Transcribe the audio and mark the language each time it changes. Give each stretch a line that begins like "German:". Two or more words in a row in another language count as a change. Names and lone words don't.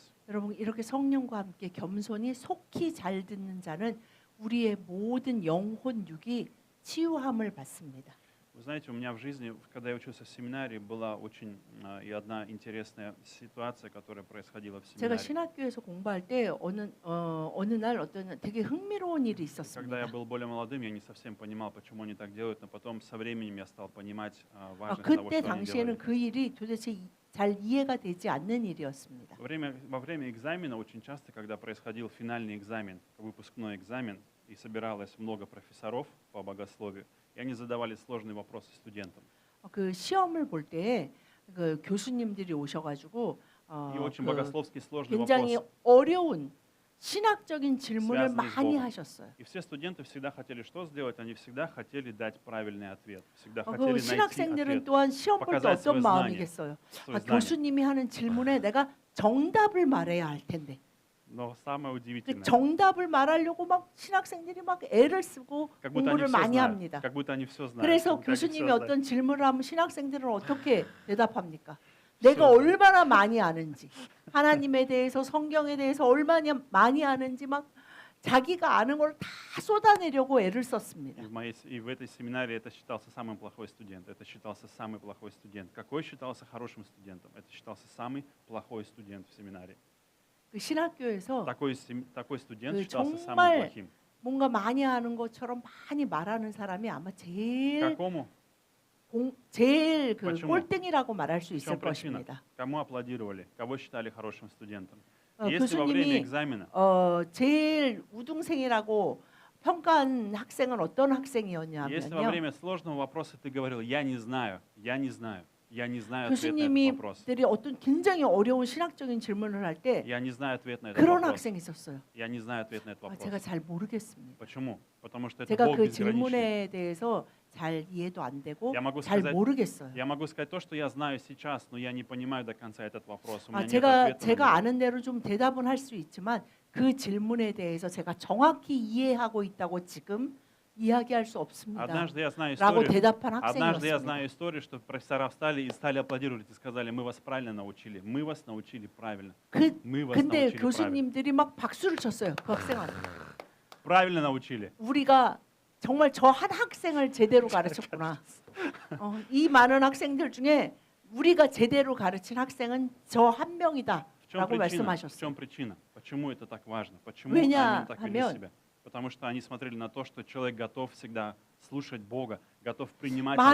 Korean: 여러분 이렇게 성령과 함께 겸손히 속히 잘 듣는 자는 우리의 모든 영혼 육이 치유함을 받습니다.
Russian: Вы знаете, у меня в жизни, когда я учился в семинарии, была очень и одна интересная ситуация, которая происходила в
Korean: 제가
Russian: семинарии.
Korean: 신학교에서 공부할 때 어느 날 어떤 되게 흥미로운 일이
Russian: Когда я
Korean: 있었습니다.
Russian: был более молодым, я не совсем понимал, почему они так делают, но потом со временем я стал понимать важность того,
Korean: 그때
Russian: что они
Korean: 당시에는
Russian: делали.
Korean: 그 일이 도대체 잘 이해가 되지 않는 일이었습니다.
Russian: Во время экзамена очень часто, когда происходил финальный экзамен, выпускной экзамен, и собиралось много профессоров по богословию, и они задавали сложные вопросы студентам.
Korean: 그 시험을 볼 때 그 교수님들이 오셔가지고
Russian: И очень
Korean: 그
Russian: богословский сложный
Korean: 굉장히
Russian: вопрос.
Korean: 어려운 신학적인 질문을
Russian: Связанный с
Korean: 많이
Russian: Богом.
Korean: 하셨어요.
Russian: И все студенты всегда хотели что сделать? Они всегда хотели дать правильный ответ. Всегда
Korean: 그
Russian: хотели найти
Korean: 신학생들은
Russian: ответ,
Korean: 또한 시험 볼 때
Russian: показать
Korean: 어떤
Russian: свое знание,
Korean: 마음이겠어요?
Russian: свое знание.
Korean: 교수님이 하는 질문에 내가 정답을 말해야 할 텐데
Russian: Но самое
Korean: 그
Russian: удивительное,
Korean: 정답을 말하려고 막 신학생들이 막 애를 쓰고
Russian: как будто они
Korean: 공부를
Russian: все
Korean: 많이
Russian: знают.
Korean: 합니다.
Russian: Как будто они все знают.
Korean: 그래서
Russian: как будто они всё
Korean: 교수님이
Russian: знают.
Korean: 어떤 질문을 하면 신학생들은 어떻게 대답합니까? 내가 그렇죠. 얼마나 많이 아는지, 하나님에 대해서 성경에 대해서 얼마나 많이 아는지 막 자기가 아는 걸 다 쏟아내려고 애를 썼습니다.
Russian: И в этой семинарии это считался самый плохой студент. Это считался самый плохой студент. Какой считался хорошим студентом? Это считался самый плохой студент в семинарии.
Korean: 그 신학교에서
Russian: Такой студент
Korean: 그
Russian: считался самым
Korean: 정말
Russian: плохим.
Korean: 뭔가 많이 아는 것처럼 많이 말하는 사람이 아마 제일
Russian: Какому?
Korean: 제일 그
Russian: Почему?
Korean: 꼴등이라고 말할 수
Russian: В
Korean: 있을
Russian: чем причина?
Korean: 것입니다.
Russian: Кому аплодировали? Кого считали хорошим студентом? Если во
Korean: 교수님이
Russian: время экзамена
Korean: 제일 우등생이라고 평가한 학생은 어떤
Russian: Если во
Korean: 학생이었냐면요.
Russian: время сложного вопроса ты говорил, я не знаю, я не знаю, я не знаю ответ на этот вопрос.
Korean: 교수님들이 어떤 굉장히 어려운 신학적인 질문을 할 때
Russian: Я не знаю ответ на этот
Korean: 그런
Russian: вопрос.
Korean: 학생이 있었어요.
Russian: Я не знаю ответ на этот
Korean: 제가
Russian: вопрос.
Korean: 잘 모르겠습니다.
Russian: Почему? Потому что это
Korean: 제가
Russian: Бог
Korean: 그
Russian: безграничный.
Korean: 질문에 대해서 잘 이해도 안 되고
Russian: Я могу
Korean: 잘
Russian: сказать,
Korean: 모르겠어요.
Russian: я могу сказать то, что я знаю сейчас, но я не понимаю до конца этот вопрос. У меня нет
Korean: 제가
Russian: ответа на него.
Korean: 아는 대로 좀 대답은 할 수 있지만 그 질문에 대해서 제가 정확히 이해하고 있다고 지금 이야기할 수 없습니다.
Russian: Однажды я знаю
Korean: 라고
Russian: историю.
Korean: 대답한
Russian: Однажды я
Korean: 학생이었습니다.
Russian: знаю историю, что профессора встали и стали аплодировать и сказали, мы вас правильно научили, мы вас научили правильно, мы вас
Korean: 근데
Russian: научили правильно.
Korean: 교수님들이 막 박수를 쳤어요. 그 학생한테.
Russian: Правильно научили.
Korean: 우리가 정말 저 한 학생을 제대로 가르쳤구나. 이 많은 학생들 중에 우리가 제대로 가르친 학생은 저 한 명이다.
Russian: В чем
Korean: 라고
Russian: причина? В
Korean: 말씀하셨어요.
Russian: чем причина? Почему это так важно? Почему они так вели
Korean: 왜냐하면
Russian: себя? Потому что они смотрели на то, что человек готов всегда слушать Бога, готов принимать от